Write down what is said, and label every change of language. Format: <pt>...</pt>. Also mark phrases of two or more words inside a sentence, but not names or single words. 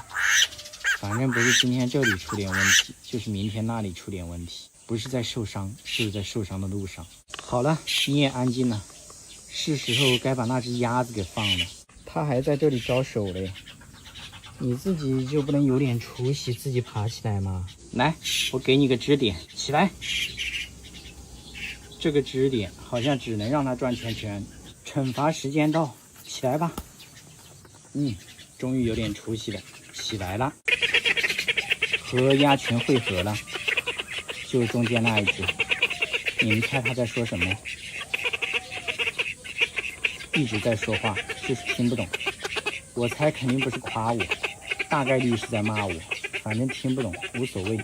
<zh>反正不是今天這裡出點問題，就是明天那裡出點問題，不是在受傷，是在受傷的路上。好了，你也安靜了，是時候該把那只鴨子給放了，它還在這裡招手嘞。你自己就不能有點出息，自己爬起來嗎？來，我給你個支點，起來。這個支點好像只能讓它轉圈圈。懲罰時間到，起來吧。終於有點出息了，起來了。和鴨群匯合了，就中間那一只。你們猜他在說什麼？一直在說話，就是聽不懂。我猜肯定不是誇我，大概率是在罵我，反正聽不懂，無所謂。</zh>